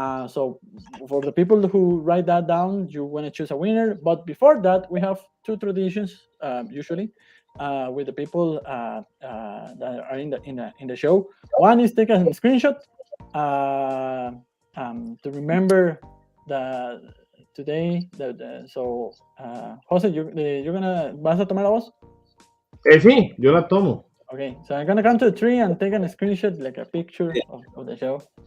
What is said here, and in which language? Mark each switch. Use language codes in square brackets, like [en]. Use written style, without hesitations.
[en] So for the people who write that down, you want to choose a winner. But before that, we have 2 traditions, usually. With the people that are in the show. One is take a screenshot to remember today. [es] So, Jose, ¿vas a tomar la voz? Sí, yo la tomo. [en] Okay, so I'm gonna count to 3 and take a screenshot, like a picture of the show.